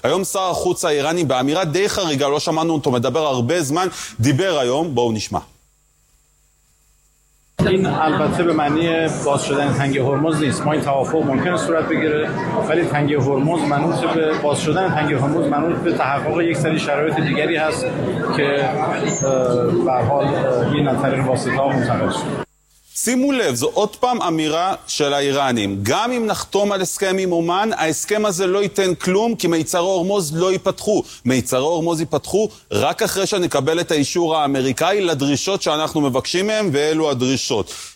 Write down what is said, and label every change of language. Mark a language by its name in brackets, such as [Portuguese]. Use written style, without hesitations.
[Hebrew] היום שר החוץ האיראני, באמירה די חריגה, לא שמענו אותו מדבר הרבה זמן, דיבר היום, בואו נשמע. [Persian] این البته به معنی باز شدن تنگه هرمز نیست. ما این توافق ممکنه صورت بگیره، ولی تنگه هرمز منوط به باز شدن تنگه هرمز منوط به تحقق یک سری شرایط دیگری هست که به هر حال این از طریق واسطه ها منتقل شد. [Hebrew] שימו לב, זו עוד פעם אמירה של האיראנים. גם אם נחתום על הסכם עם אומן, ההסכם הזה לא ייתן כלום, כי מיצרי הורמוז לא ייפתחו. מיצרי הורמוז ייפתחו רק אחרי שנקבל את האישור האמריקאי לדרישות שאנחנו מבקשים מהם, ואלו הדרישות.